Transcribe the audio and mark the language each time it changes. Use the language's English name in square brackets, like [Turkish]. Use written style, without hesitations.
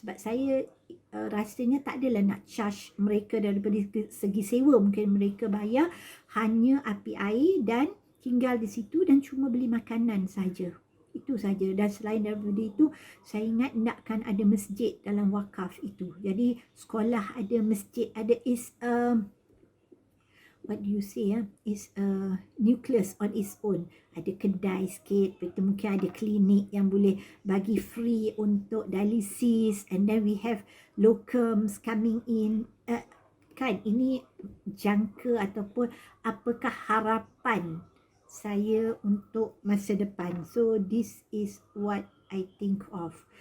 [Malay] Sebab saya rasanya tak adalah nak charge mereka daripada segi sewa. Mungkin mereka bayar hanya api air dan tinggal di situ dan cuma beli makanan saja. Itu saja. Dan selain daripada itu, saya ingat nakkan ada masjid dalam wakaf itu. Jadi sekolah ada, masjid ada, [English] is what do you say, is a nucleus on its own. [Malay] Ada kedai sikit, mungkin ada klinik yang boleh bagi free untuk dialisis, [English] and then we have locums coming in. [Malay] Kan ini jangka ataupun apakah harapan saya untuk masa depan. [English] So this is what I think of.